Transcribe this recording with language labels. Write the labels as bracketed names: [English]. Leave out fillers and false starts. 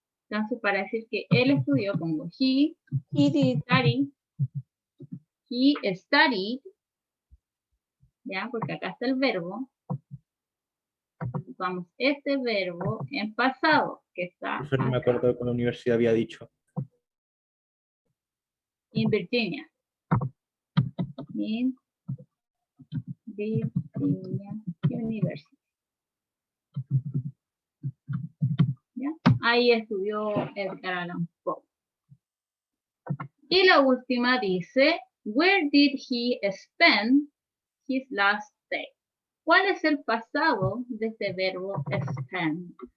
[Spanish] Entonces para decir que él estudió pongo [English] he did study. He studied, [Spanish] ¿ya? Porque acá está el verbo. Ocupamos este verbo en pasado, que está Eso no me acuerdo que la universidad había dicho. En Virginia. [English] in Virginia University. [Spanish] ¿Ya? Ahí estudió Edgar Allan Poe. Y la última dice, [English] where did he spend his last day? [Spanish] ¿Cuál es el pasado de este verbo spend?